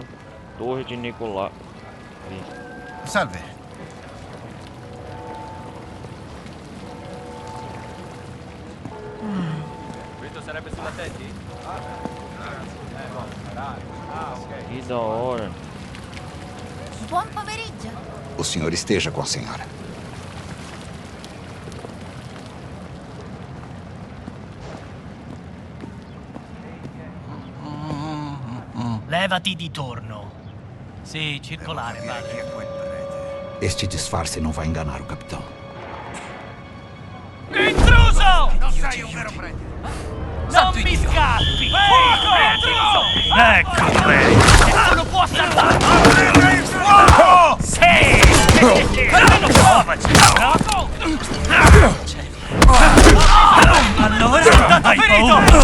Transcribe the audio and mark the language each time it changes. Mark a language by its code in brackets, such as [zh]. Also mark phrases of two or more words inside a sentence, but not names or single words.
[pt] Torre de Nicolás. Salve. [it] sarebbe sulla Teddy? [pt] Que da hora. [it] Buon pomeriggio. [pt] O senhor esteja com a senhora. [it] Levati di torno. Sì, circolare, Devo capire chi padre. è quel prete. [pt] Este disfarce não vai enganar o capitão. [it] Intruso! Non sei un vero prete. Non mi scappi! Fuoco! Intruso! Ecco! Nessuno può salvarmi! Fuoco! Sì! Almeno provaci! No? Allora hai paura?